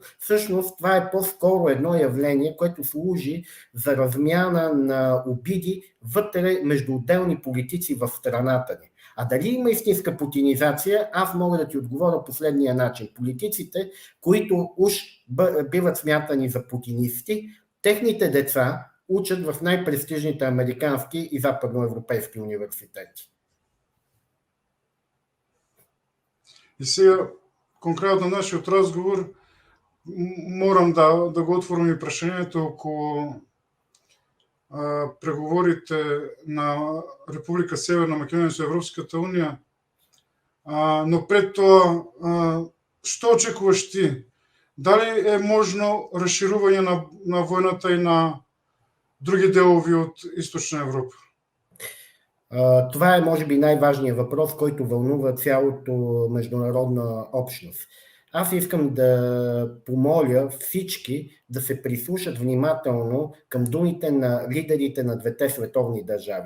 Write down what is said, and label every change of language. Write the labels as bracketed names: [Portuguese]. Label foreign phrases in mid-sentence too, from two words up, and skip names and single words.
[Bulgarian] Всъщност това е по-скоро едно явление, което служи за размяна на обиди вътре между отделни политици в страната ни. А дали има истинска путинизация, аз мога да ти отговоря последния начин. Политиците, които уж биват смятани за путинисти, техните деца учат в най-престижните американски и западноевропейски университети. [Macedonian] И сега, конкретно на нашиот разговор, морам да го отворам и прашањето околу преговорите на Република Северна Македонија со Европската Унија. Но пред тоа, што очекуваш ти? Дали е можно расширување на војната и на други делови од Източна Европа? [Bulgarian] Това е, може би, най-важният въпрос, който вълнува цялото международна общност. Аз искам да помоля всички да се прислушат внимателно към думите на лидерите на двете световни държави.